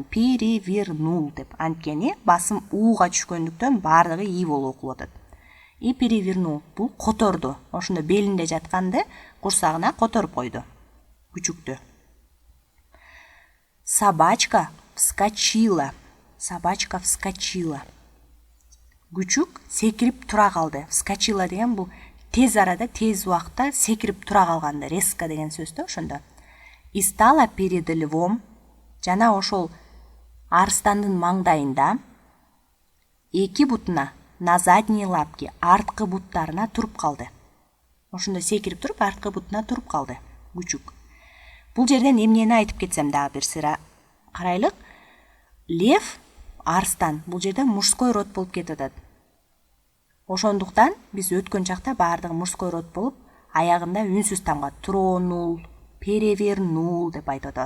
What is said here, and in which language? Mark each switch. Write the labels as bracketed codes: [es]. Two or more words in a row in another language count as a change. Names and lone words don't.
[ky] Перевернул деп. Анткени басым уга түшкөндүктөн бардыгы и болуп окулуп атат. [ru] И перевернул. [ky] Бул которду. Ошондо белинде жатканды курсагына которуп койду. [ru] Күчүктү. Собачка вскочила. Собачка вскочила. [ky] Күчүк секирип тура калды. Вскочила деген бул тез арада, тез убакта секирип тура калганды. Резко деген сөз да ошондо. [ru] И стала перед львом. [ky] Жана ошол арстандын маңдайында эки бутуна [ru] на задние лапки, [ky] арткы буттарына туруп калды. Ошондо секирип туруп, арткы бутуна туруп калды күчүк. Бул жерден эмнени айтып кетсем дагы бир сыра карайлык. Лев, арстан, бул жерде [ru] мужской род [ky] болуп кетип атат. Ошондуктан биз өткөн чакта баардыгы [ru] мужской род [ky] болуп, аягында үнсүз тамга [ru] тронул, перевернул [ky] деп айтып атабыз.